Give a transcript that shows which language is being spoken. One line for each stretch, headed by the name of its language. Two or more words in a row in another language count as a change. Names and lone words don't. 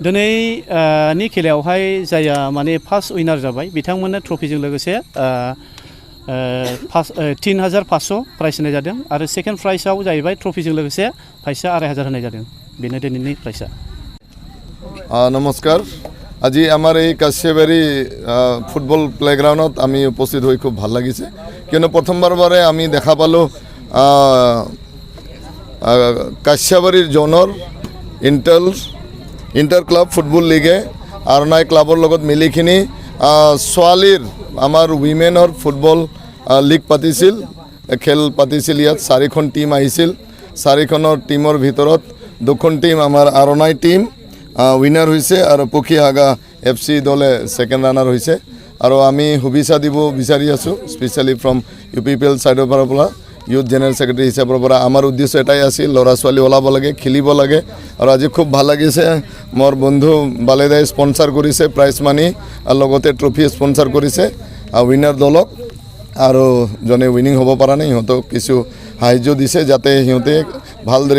Bodo: दिनैनि खेलायावहाय जाया माने
English: first winner
Bodo: जाबाय बिथांमोननो ट्रफिजों लोगोसे 3500 प्राइज होनाय जादों आरो
English: second prize
Bodo: जाहैबाय ट्रफिजों लोगोसे फैसा 2500 होनाय जादों बेनो दिनैनि प्राइजआ।
Assamese: नमस्कार আজি আমার এই কাশিয়াবাড়ি ফুটবল প্লেগ্রাউন্ডত আমি উপস্থিত হয়ে খুব ভাল লাগিছে কিয়নো প্রথমবারে আমি দেখা পালো কাশিয়াবাড়ির জোনৰ
English: inter club football league
Assamese: আৰনাই ক্লাবৰ লগত মিলিখিনি ছোৱালীৰ আমাৰ
English: women's football league
Assamese: পাতিছিল খেল পাতিছিল ইয়াত 4খন টিম আহিছিল 4খনৰ টিমৰ ভিতৰত 2খন টিম আমাৰ আৰনাই টিম উইনাৰ হৈছে আৰু পখিহাগা FC দলে
English: second runner
Bangla: হয়েছে আর
Assamese: আমি শুভেচ্ছা দিব বিচাৰি আছো
English: specially from UPPL
Assamese: সাইডৰ পৰা
English: youth general secretary
Assamese: হিসাবৰ পৰা আমার উদ্দেশ্য এটাই আছিল ল'ৰা ছোৱালী ওলাব লাগে খেলিব লাগে আৰু আজি খুব ভাল লাগিছে মোৰ বন্ধু বালেদাই স্পন্সর কৰিছে
English: prize money
Assamese: আৰু লগতে ট্ৰফি স্পন্সর কৰিছে উইনার দলক আৰু জনে উইনিং হ'ব পৰা নাই সিহঁতক কিছু সাহায্য দিছে যাতে সিহঁতে ভালদৰে